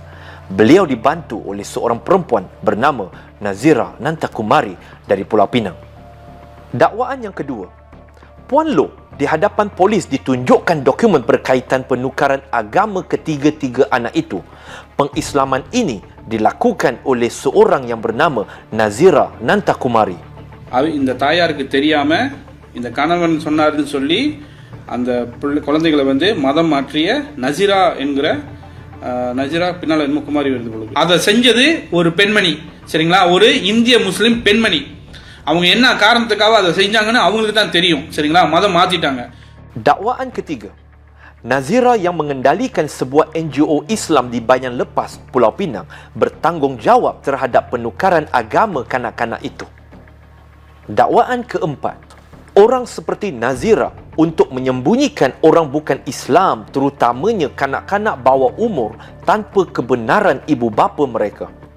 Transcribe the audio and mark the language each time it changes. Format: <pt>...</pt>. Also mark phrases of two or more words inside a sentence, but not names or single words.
<ms>Beliau dibantu oleh seorang perempuan bernama Nazira Nantakumari dari Pulau Pinang. Dakwaan yang kedua, Puan Loh di hadapan polis ditunjukkan dokumen berkaitan penukaran agama ketiga-tiga anak itu. Pengislaman ini dilakukan oleh seorang yang bernama Nazira Nantakumari.</ms> <ta>இந்த தாயாருக்கு தெரியாம இந்த கணவன் சொன்னாருன்னு சொல்லி அந்த குழந்தைகளை மதம் மாற்றிய நசிரா என்கிற நசிரா பின்னால் என்ன குமாரி வருது பொழுது அதை செஞ்சது ஒரு பெண்மணி, சரிங்களா, ஒரு இந்திய முஸ்லிம் பெண்மணி. அவங்க என்ன காரணத்துக்காக அதை செஞ்சாங்கன்னு அவங்களுக்கு தான் தெரியும், சரிங்களா, மதம் மாத்திட்டாங்க.</ta> <ms>Dakwaan ketiga, Nazira yang mengendalikan sebuah NGO Islam di Banyan Lepas, Pulau Pinang bertanggungjawab terhadap penukaran agama kanak-kanak itu. Dakwaan keempat, orang seperti Nazira untuk menyembunyikan orang bukan Islam, terutamanya kanak-kanak bawah umur tanpa kebenaran ibu bapa mereka.</ms>